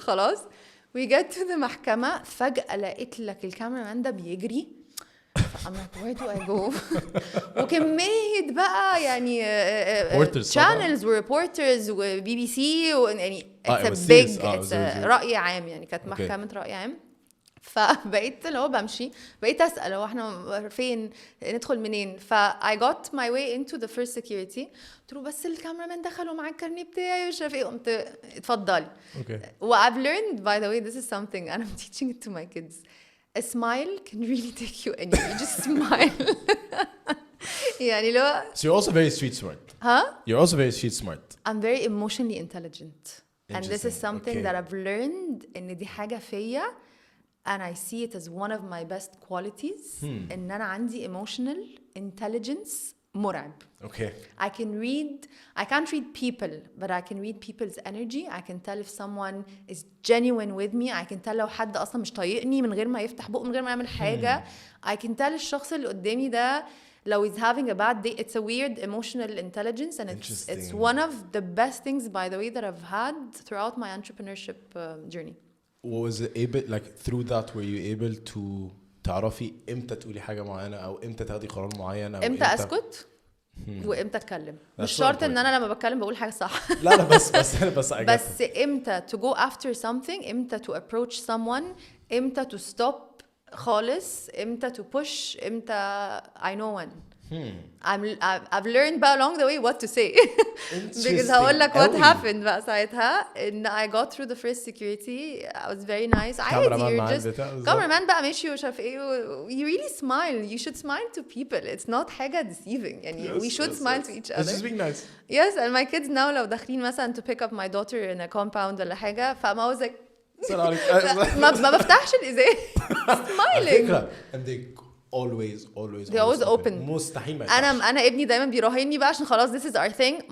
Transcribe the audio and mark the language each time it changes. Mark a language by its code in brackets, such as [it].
[ar] خلاص [en] we get to the [ar] محكمة فجأة لقيت لك الكاميرامان ده بيجري [en] I'm like where do I go [ar] وكمية بقى يعني channels و reporters و BBC يعني [en] it's a big it's [ar] رأي عام يعني كانت محكمة رأي عام. فبقيت اللي هو بمشي بقيت اسال هو احنا فين ندخل منين. [en] ف I got my way into the first security. [ar] قلت له بس الكاميرامان دخلوا معاك الكارنيه بتاعي ومش عارف ايه. قمت اتفضلي. [en] Okay. و I've learned by the way this is something and I'm teaching it to my kids. A smile can really take you anywhere. You just smile. [ar] يعني لو [en] So you're also very street smart. Huh? You're also very street smart. I'm very emotionally intelligent. And this is Interesting. something Okay. that I've learned [ar] إن دي حاجة فيا [en] and I see it as one of my best qualities. [ar] إن أنا عندي emotional intelligence مرعب. [en] Okay. I can't read people, but I can read people's energy. I can tell if someone is genuine with me. I can tell [ar] لو حد أصلا مش طايقني من غير ما يفتح بقه من غير ما يعمل حاجة. [en] I can tell [ar] الشخص اللي قدامي ده لو [en] he's having a bad day. It's a weird emotional intelligence and it's one of the best things by the way that I've had throughout my entrepreneurship journey. Was it able like through that were you able to [ar] تعرفي امتى تقولي حاجة معينة أو امتى تاخدي قرار معين أو امتى أسكت وامتى اتكلم. مش شرط ان انا لما بتكلم بقول حاجه صح. لا بس [en] بس امتى to go after something, امتى to approach someone, امتى to stop [ar] خالص, [en] امتى to push, امتى I know when. I've learned بقى along the way what to say. Because [ar] هقول لك [en] what happened بقى [ar] ساعتها ان [en] I got through the first security. I was very nice. [ar] عادي [en] you're just cameraman [ar] بقى ماشي ومش عارف ايه. [en] You really smile. You should smile to people. It's not حاجة deceiving. يعني we should smile to each other. It's just being nice. Yes, and my kids now [ar] لو داخلين مثلا [en] to pick up my daughter in a compound [ar] ولا حاجة فما [en] was like [ar] ما بفتحش الإزاز. [en] Smiling. And they always open. [ar] مستحيل ما انا ابني دايما بيراهني بقى عشان خلاص [en] this is our thing.